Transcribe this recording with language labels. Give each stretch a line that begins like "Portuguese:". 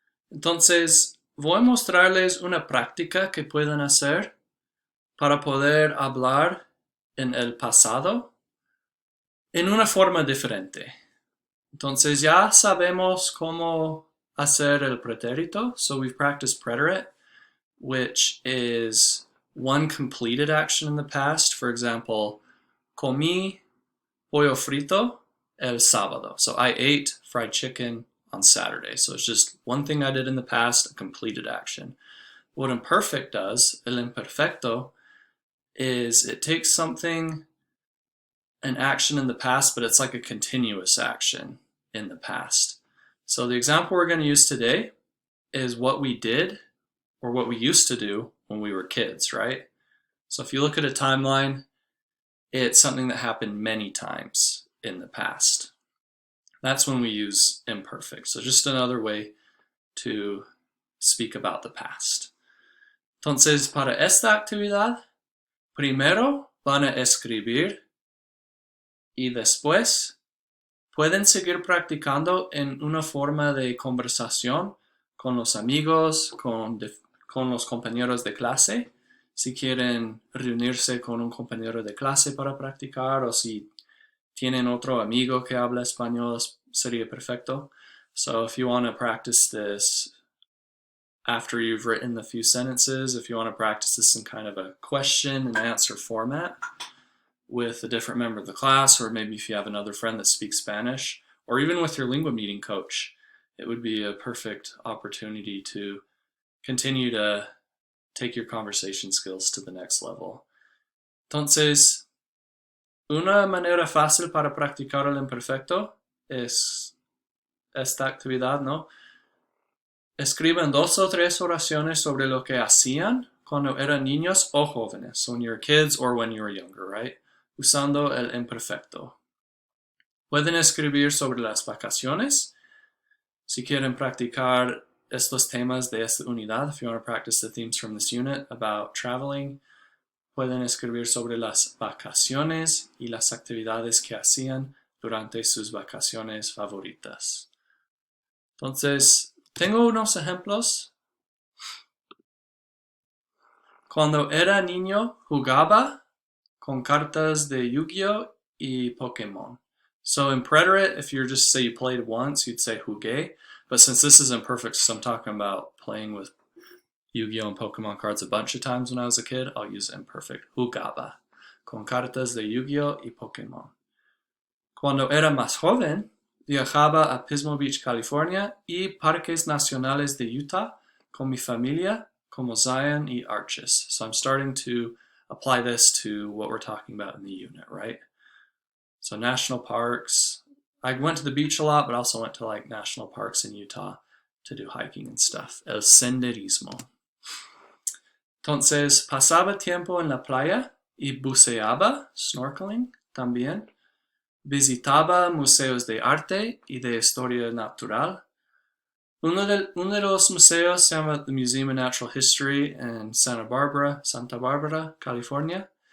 Spanish: Entonces, voy a mostrarles una práctica que pueden hacer para poder hablar en el pasado en una forma diferente. Entonces, ya sabemos cómo hacer el pretérito.
English: So we've practiced preterite, which is one completed action in the past. For example,
Spanish: comí pollo frito el sábado.
English: So I ate fried chicken on Saturday. So it's just one thing I did in the past, a completed action. What imperfect does, el imperfecto, is it takes something, an action in the past, but it's like a continuous action in the past. So the example we're going to use today is what we did or what we used to do when we were kids, right? So if you look at a timeline, it's something that happened many times in the past. That's when we use imperfect. So just another way to speak about the past.
Spanish: Entonces, para esta actividad, primero van a escribir y después pueden seguir practicando en una forma de conversación con los amigos, con los compañeros de clase. Si quieren reunirse con un compañero de clase para practicar o si tienen otro amigo que habla español, sería perfecto.
English: So if you want to practice this after you've written the few sentences, if you want to practice this in kind of a question and answer format with a different member of the class, or maybe if you have another friend that speaks Spanish, or even with your lingua meeting coach, it would be a perfect opportunity to continue to take your conversation skills to the next level.
Spanish: Entonces, una manera fácil para practicar el imperfecto es esta actividad, ¿no? Escriban 2 o 3 oraciones sobre lo que hacían cuando eran niños o jóvenes,
English: when you were kids or when you were younger, right?
Spanish: Usando el imperfecto. Pueden escribir sobre las vacaciones. Si quieren practicar estos temas de esta unidad,
English: if you want to practice the themes from this unit about traveling,
Spanish: pueden escribir sobre las vacaciones y las actividades que hacían durante sus vacaciones favoritas. Entonces, tengo unos ejemplos. Cuando era niño jugaba con cartas de Yu-Gi-Oh y Pokémon.
English: So in preterite, if you're just say you played once, you'd say jugué. But since this is imperfect, so I'm talking about playing with Yu-Gi-Oh and Pokemon cards a bunch of times when I was a kid, I'll use imperfect.
Spanish: Jugaba con cartas de Yu-Gi-Oh y Pokémon. Cuando era más joven, viajaba a Pismo Beach, California y parques nacionales de Utah con mi familia como Zion y Arches.
English: So I'm starting to apply this to what we're talking about in the unit, right? So national parks. I went to the beach a lot, but also went to like national parks in Utah to do hiking and stuff.
Spanish: El senderismo. Entonces, pasaba tiempo en la playa y buceaba, snorkeling también. Visitaba museos de arte y de historia natural. Uno de los museos se llama the Museum of Natural History en Santa Barbara, California.